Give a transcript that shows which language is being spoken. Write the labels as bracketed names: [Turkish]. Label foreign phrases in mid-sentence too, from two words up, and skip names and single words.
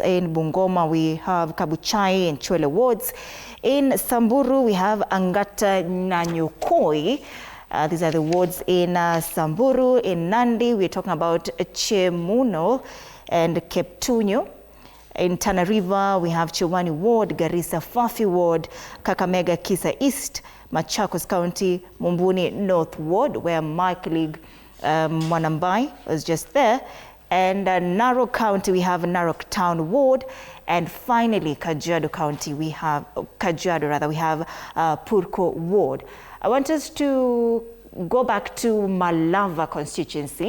[English] In Bungoma, we have Kabuchai and Chwele wards. In Samburu, we have Angata Nanyokoi. These are the wards in Samburu. In Nandi, we're talking about Chemuno and Keptunyo. In Tana River, we have Chowani Ward, Garissa Fafi Ward, Kakamega Kisa East, Machakos County, Mumbuni North Ward, where my colleague Mwanambai was just there. And Narok County, we have Narok Town Ward. And finally, Kajiado County, we have Purko Ward. I want us to go back to Malava constituency.